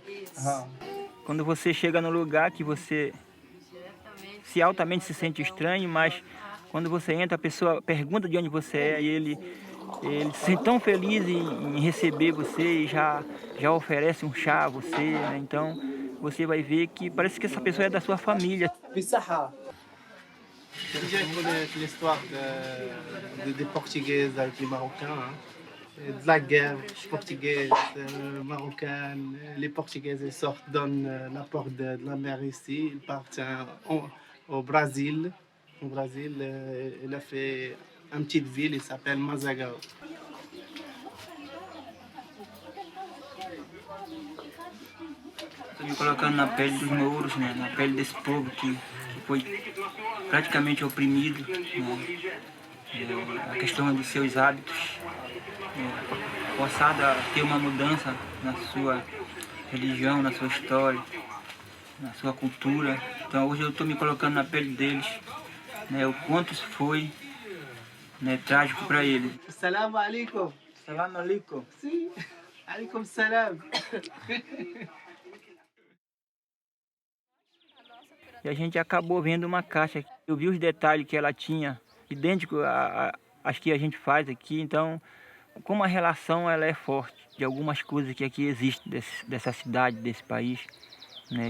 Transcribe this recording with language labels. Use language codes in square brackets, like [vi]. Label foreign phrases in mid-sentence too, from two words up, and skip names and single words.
[pt] Quando você chega num lugar que você altamente se sente estranho, mas Quando você entra, a pessoa pergunta de onde você é e ele se sente tão feliz em receber você e já oferece um chá a você, né? Então você vai ver que parece que essa pessoa é da sua família. [fr] Déjà, il connaît l'histoire des Portugais avec les Marocains, hein. De la guerre portugaise, marocaine. Les Portugais ils sortent, donnent la porte de la mer ici, ils partent au Brésil. Au Brésil, il a fait une petite ville, il s'appelle Mazagao. [pt] Estou me colocando na pele dos mouros, né? Na pele desse povo que foi praticamente oprimido, né? A questão dos seus hábitos, forçado a ter uma mudança na sua religião, na sua história, na sua cultura. Então hoje eu estou me colocando na pele deles, né? O quanto isso foi, né, trágico para eles. [ar] سلام عليكم. سلام عليكم. Sim. عليكم سلام. [pt] E a gente acabou vendo uma caixa. Eu vi os detalhes que ela tinha, idêntico às que a gente faz aqui. Então, como a relação ela é forte de algumas coisas que aqui existem dessa cidade, desse país, né?